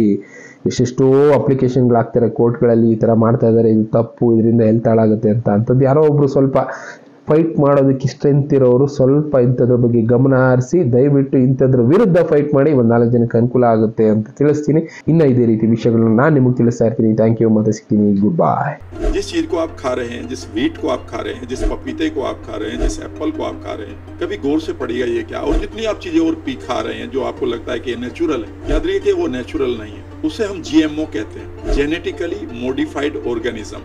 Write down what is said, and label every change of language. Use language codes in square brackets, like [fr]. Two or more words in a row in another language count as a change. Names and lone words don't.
[kn] ಎಷ್ಟೆಷ್ಟೋ ಅಪ್ಲಿಕೇಶನ್ಗಳಾಗ್ತಾರೆ ಕೋರ್ಟ್ಗಳಲ್ಲಿ, ಈ ತರ ಮಾಡ್ತಾ ಇದ್ದಾರೆ, ಇದು ತಪ್ಪು, ಇದರಿಂದ ಹೆಲ್ತ್ ಹಾಳಾಗುತ್ತೆ ಅಂತದ್ದು ಯಾರೋ ಒಬ್ರು ಸ್ವಲ್ಪ ಫೈಟ್ ಮಾಡೋದಕ್ಕೆ ಸ್ಟ್ರೆಂತ್ ಇರೋರು ಸ್ವಲ್ಪ ಇಂಥದ್ರ ಬಗ್ಗೆ ಗಮನ ಹರಿಸಿ ದಯವಿಟ್ಟು ಇಂಥದ್ರ ವಿರುದ್ಧ ಫೈಟ್ ಮಾಡಿ. 1-4 ಜನಕ್ಕೆ ಅನುಕೂಲ ಆಗುತ್ತೆ ಅಂತ ತಿಳಿಸ್ತೀನಿ. ಇನ್ನ ಇದೇ ರೀತಿ ವಿಷಯಗಳನ್ನ ನಾನು ನಿಮಗೆ ತಿಳಿಸ್ತಾ ಇರ್ತೀನಿ. [en] thank you, [kn] ಮತ್ತೆ ಸಿಗ್ತೀನಿ. [en] good bye. [hi] जिस चीज को आप खा रहे हैं, जिस वीट को आप खा रहे हैं, जिस पपीते को आप खा रहे हैं, जिस एप्पल को आप खा रहे हैं, कभी गौर से पड़ेगा ये क्या? और जितनी आप चीजें और पी खा रहे हैं जो आपको लगता है कि ये नेचुरल है, याद रखिए कि वो नेचुरल नहीं है. उसे हम GMO कहते हैं, [en] genetically modified organism.